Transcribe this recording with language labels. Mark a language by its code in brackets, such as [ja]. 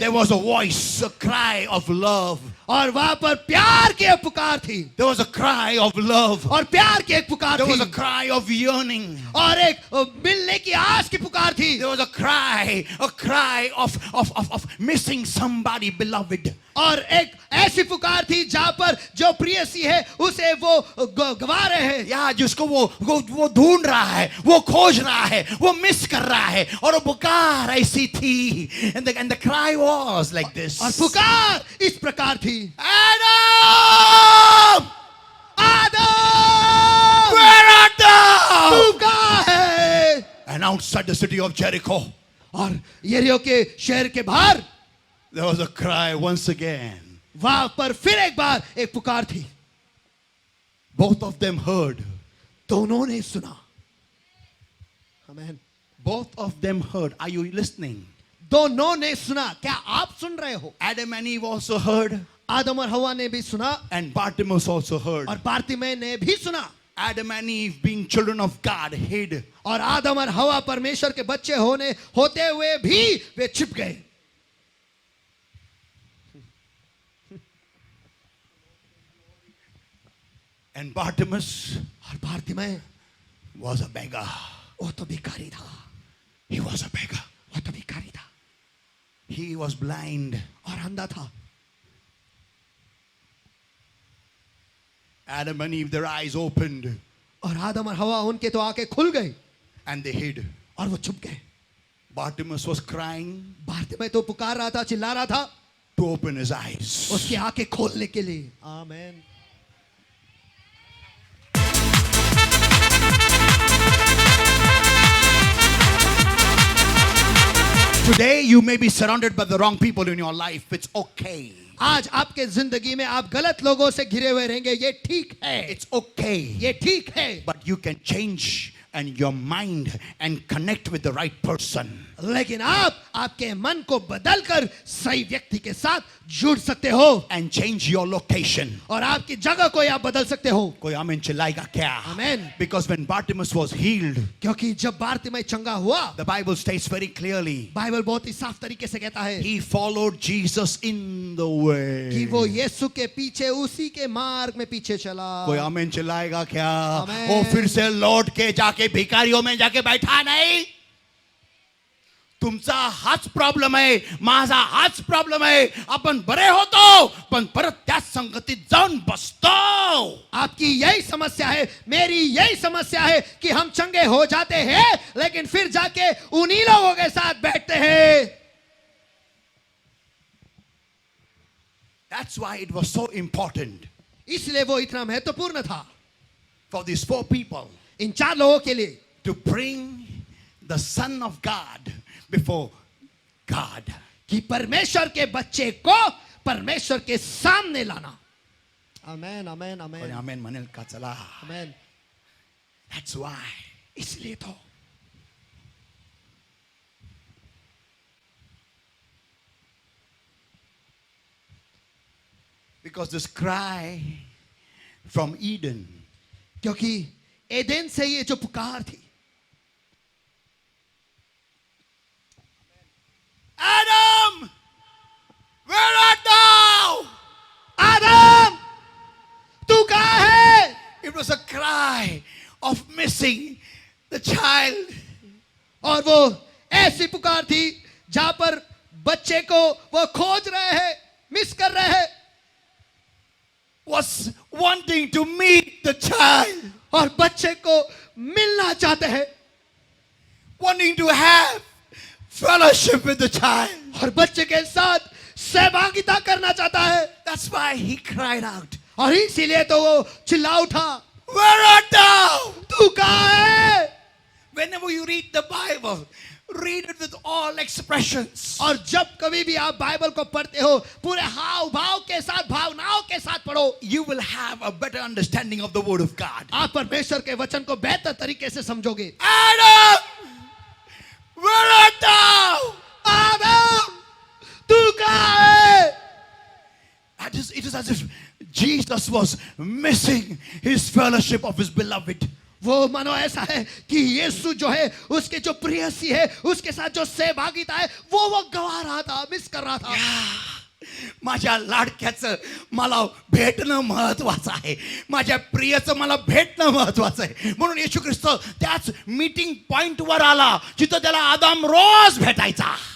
[en] there was a voice, a cry of love. [hi] और वहां पर प्यार की एक पुकार थी. [en] There was a cry of love. [hi] और प्यार की एक पुकार [en] There was [hi] थी. [en] a cry of yearning. [hi] और एक मिलने की आस की पुकार थी. [en] There was a cry of missing somebody beloved. [hi] और एक ऐसी पुकार थी जहां पर जो प्रियसी है उसे वो गवा रहे हैं. या जिसको वो ढूंढ रहा है, वो खोज रहा है, वो मिस कर रहा है, और वो पुकार ऐसी थी. [en] And the cry was like this. [hi] और पुकार इस प्रकार थी. [en] Adam! [hi] Adam! [en] Where art thou? [hi] तू कहाँ है? [en] And outside the city of Jericho, [hi] और यरीहो के शहर के बाहर [en] there was a cry once again. [hi] वहां पर फिर एक बार एक पुकार थी. [en] Both of them heard. [hi] दोनों ने सुना. आमेन. [en] Both of them heard. Are you listening? [hi] दोनों ने सुना. क्या आप सुन रहे हो? [en] Adam and Eve also heard. [hi] आदम और हवा ने भी सुना. [en] And Bartimaeus also heard. [hi] और बारतिमई ने भी सुना. [en] Adam and Eve, being children of God, hid. [hi] और आदम और हवा परमेश्वर के बच्चे होते हुए भी वे छिप गए. [en] And Bartimaeus [hi] और बारतिमै [en] was a beggar. [hi] वो तो भिखारी था, [en] He was a beggar. [hi] वो तो भिखारी था [en] He was blind. [hi] और अंधा था. [en] Adam and Eve, their eyes opened [hi] और आदम और हवा उनके तो आंखें खुल गई [en] and they hid. [hi] और वो छुप गए. [en] Bartimaeus was crying [hi] बारतिमै तो पुकार रहा था, चिल्ला रहा था [en] to open his eyes. [hi] उसकी आंखें खोलने के लिए. आमीन. [en] Today you may be surrounded by the wrong people in your life. It's okay. [hi] आज आपके जिंदगी में आप गलत लोगों से घिरे हुए रहेंगे, ये ठीक है. [en] It's okay. [hi] ये ठीक है. [en] But you can change and your mind and connect with the right person. [hi] लेकिन आप आपके मन को बदलकर सही व्यक्ति के साथ जुड़ सकते हो [en] And change your location. [hi] और आपकी जगह को आप बदल सकते हो. कोई आमीन चिल्लाएगा क्या? [en] Amen. Because when Bartimaeus was healed, [hi] क्योंकि जब बारतिमै चंगा हुआ, [en] the Bible states very clearly, [hi] Bible बहुत ही साफ तरीके से कहता है [en] he followed Jesus in the way. [hi] कि वो यीशु के पीछे उसी के मार्ग में पीछे चला. कोई आमीन चिल्लाएगा क्या? [en] Amen. [hi] वो फिर से लौट के जाके भिखारियों में जाके बैठा नहीं. [mr] तुमचा हाच प्रॉब्लेम आहे, माझा हाच प्रॉब्लेम आहे. आपण बरे होतो पण परत त्याच संगतीत जाऊन बसतो. [hi] आपकी यही समस्या है, मेरी यही समस्या है कि हम चंगे हो जाते हैं लेकिन फिर जाके उन्हीं लोगों के साथ बैठते हैं. [en] That's why it was so important [hi] इसलिए वो इतना महत्वपूर्ण था [en] for these 4 people [hi] इन 4 लोगों के लिए [en] to bring the Son of God before God. [hi] कि परमेश्वर के बच्चे को परमेश्वर के सामने लाना. आमेन आमेन [mr] कोणी आमेन आमेन म्हणेल का? चला. आमेन. [en] That's why. [hi] इसलिए तो [en] Because this cry from Eden, [hi] क्योंकि एदेन से ये जो पुकार थी, [en] Adam, where art thou? [hi] आदम तू कहाँ है? [en] It was a cry of missing the child. [hi] और वो ऐसी पुकार थी जहां पर बच्चे को वो खोज रहे हैं, मिस कर रहे हैं. [en] Was wanting to meet the child, [hi] और बच्चे को मिलना चाहते हैं [en] wanting to have fellowship with the child. [hi] और बच्चे के साथ सहभागिता करना चाहता है. [en] That's why he cried out, [hi] और इसीलिए तो वो चिल्ला उठा, [en] where art thou? [hi] तू कहाँ है? [en] Whenever you read the Bible, read it with all expressions. [hi] और जब कभी भी आप बाइबल को पढ़ते हो पूरे हाव भाव के साथ, भावनाओं के साथ पढ़ो, [en] You will have a better understanding of the word of God. [hi] आप परमेश्वर के वचन को बेहतर तरीके से समझोगे. [en] Adam, where art thou? [hi] आदम तू कहाँ है? [en] It is as if Jesus was missing his fellowship of his beloved. [hi] वो मानो ऐसा है कि यीशु जो है उसके जो प्रियसी है उसके साथ जो सहभागिता है वो गवा रहा था, मिस कर रहा था. [mr] माझ्या लाडक्याचं मला भेटणं महत्वाचं आहे, माझ्या प्रियचं मला भेटणं महत्वाचं आहे. म्हणून येशू ख्रिस्त त्याच मीटिंग पॉइंट वर आला जिथं त्याला आदाम रोज भेटायचा.